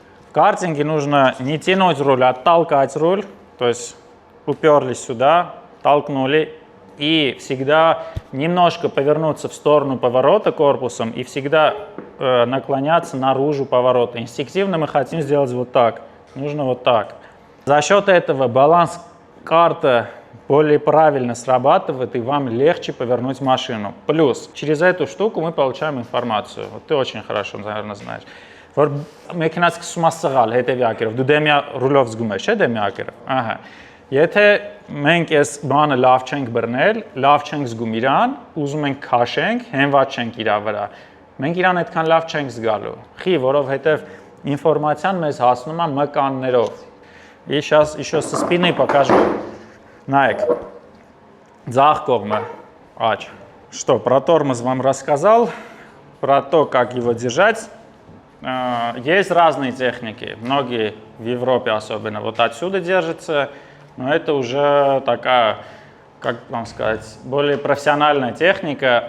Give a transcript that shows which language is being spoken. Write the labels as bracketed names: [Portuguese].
[Russian] В картинге нужно не тянуть руль, а отталкивать руль, то есть уперлись сюда, толкнули, и всегда немножко повернуться в сторону поворота корпусом и всегда наклоняться наружу поворота. Инстинктивно мы хотим сделать вот так, нужно вот так. За счет этого баланс карты более правильно срабатывает, и вам легче повернуть машину. Плюс через эту штуку мы получаем информацию. Вот ты очень хорошо, наверное, знаешь. [Armenian] Մեքենաց սկսում է սղալ հետևյակերով, դու դեմյա ռուլով զգում ես, չէ՞ դեմյակերով։ Ահա։ Եթե մենք այս բանը լավ չենք բռնել, լավ չենք զգում իրան, ուզում ենք քաշենք, հենված չենք իրա վրա, մենք իրան այդքան լավ չենք զգալու։ Խի, որովհետև ինֆորմացիան մեզ հասնում է մկաններով։ [Russian] И сейчас еще со спины покажу. [Armenian] Наек. Ձախ կողմը, աջ. [Russian] Что, про тормоз вам рассказал, про то, как его держать. Есть разные техники, многие в Европе особенно вот отсюда держатся, но это уже такая, как вам сказать, более профессиональная техника.